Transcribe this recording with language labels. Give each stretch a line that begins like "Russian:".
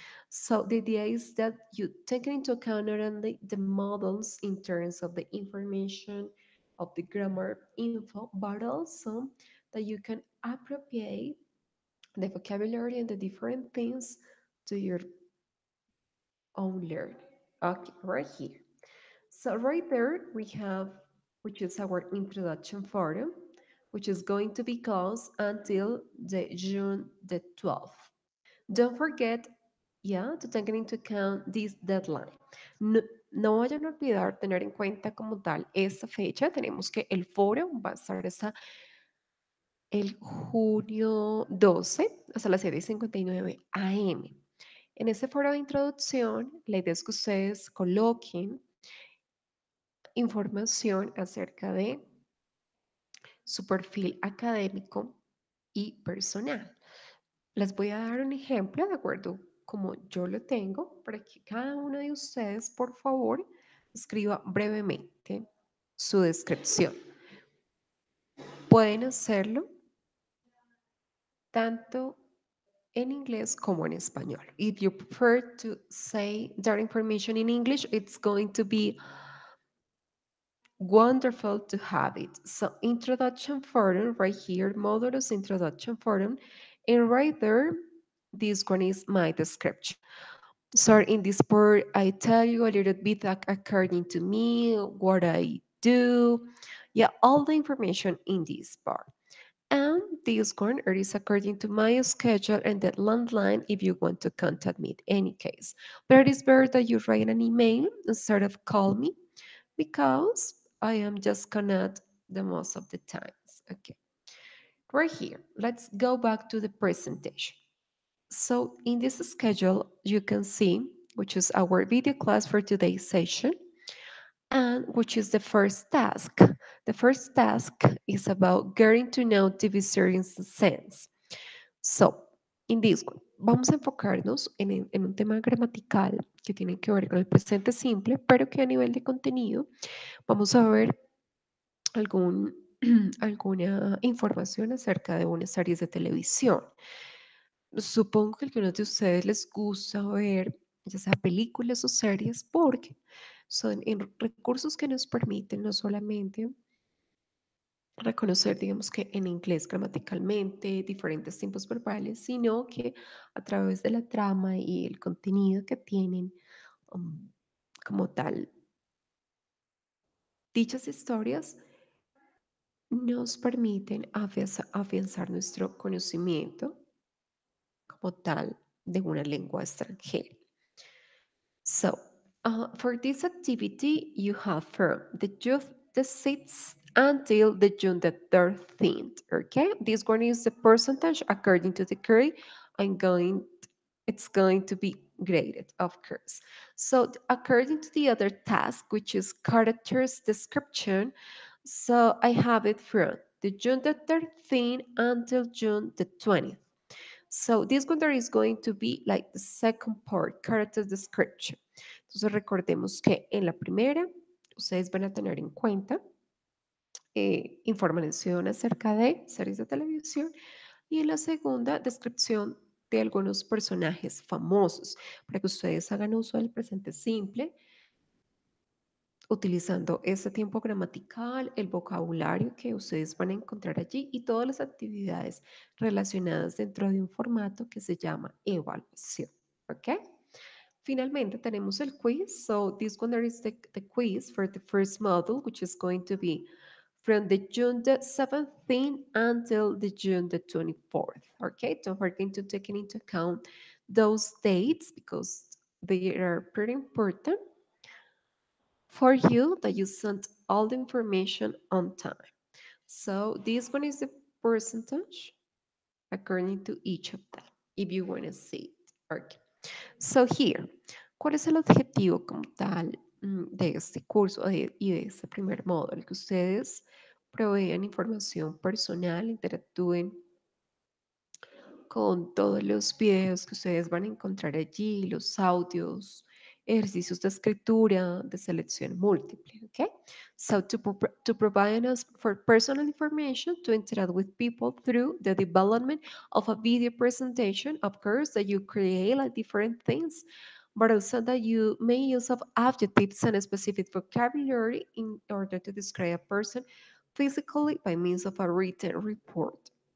English: So, the idea is that you take into account not only the models in terms of the information of the grammar info, but also that you can appropriate the vocabulary and the different things to your own learning. Okay, right here. So right there we have, which is our introduction forum, which is going to be called until the June the 12th. Don't forget, yeah, to take into account this deadline.
Spanish: No, no vayan a olvidar tener en cuenta como tal esta fecha. Tenemos que el foro va a estar hasta el junio 12 hasta las 7:59 AM. En este foro de introducción, la idea es que ustedes coloquen información acerca de su perfil académico y personal. Les voy a dar un ejemplo de acuerdo como yo lo tengo para que cada uno de ustedes, por favor, escriba brevemente su descripción. Pueden hacerlo tanto en inglés como en español.
English: If you prefer to say that information in English, it's going to be wonderful to have it. So introduction forum right here, Modulus introduction forum, and right there, this one is my description. So in this part, I tell you a little bit according to me, what I do. Yeah, all the information in this part. And this one is according to my schedule and the landline if you want to contact me in any case. But it is better that you write an email instead of call me because I am just connect the most of the times. Okay, right here. Let's go back to the presentation. So in this schedule, you can see, which is our video class for today's session, and which is the first task. The first task is about getting to know divisory sense. So, in this one,
Spanish: vamos a enfocarnos en un tema gramatical que tiene que ver con el presente simple, pero que a nivel de contenido vamos a ver algún, alguna información acerca de unas series de televisión. Supongo que a algunos de ustedes les gusta ver ya sea películas o series porque son recursos que nos permiten no solamente reconocer, digamos que en inglés gramaticalmente, diferentes tiempos verbales, sino que a través de la trama y el contenido que tienen um, como tal, dichas historias nos permiten afianzar nuestro conocimiento como tal de una lengua extranjera.
English: So, for this activity, you have from the June the 6th until the June the 13th. Okay, this one is the percentage according to the grade. I'm going, it's going to be graded, of course. So, according to the other task, which is characters description, so I have it from the June the 13th until June the 20th. So this one there is going to be like the second part, character description.
Spanish: Entonces recordemos que en la primera ustedes van a tener en cuenta información acerca de series de televisión y en la segunda descripción de algunos personajes famosos para que ustedes hagan uso del presente simple utilizando ese tiempo gramatical, el vocabulario que ustedes van a encontrar allí y todas las actividades relacionadas dentro de un formato que se llama evaluación. ¿Ok? Finalmente tenemos el quiz.
English: So this one there is the quiz for the first module, which is going to be from the June the 17th until the June the 24th. Okay, don't forget to take into account those dates because they are pretty important for you that you send all the information on time. So this one is the percentage according to each of them, if you want to see it. Okay. So here,
Spanish: ¿cuál es el objetivo como tal de este curso y de este primer módulo? Que ustedes provean información personal, interactúen con todos los videos que ustedes van a encontrar allí, los audios, ejercicios de escritura, de selección múltiple, okay?
English: So to provide us for personal information to interact with people through the development of a video presentation, of course, that you create like different things, but also that you may use of adjectives and a specific vocabulary in order to describe a person physically by means of a written report.